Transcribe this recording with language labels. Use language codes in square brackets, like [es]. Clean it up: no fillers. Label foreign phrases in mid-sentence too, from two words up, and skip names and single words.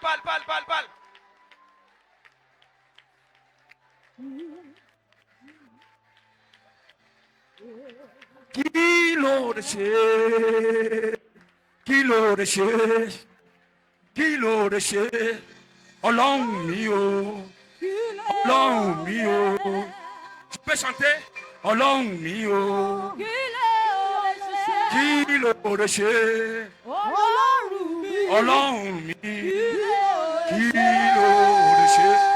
[yo] Kilo de chez, Ọlọ́run mi o, Ọlọ́run mi o. [fr] Tu peux chanter? [yo] Ọlọ́run mi o, kilo de chez, Ọlọ́run mi, kilo de chez.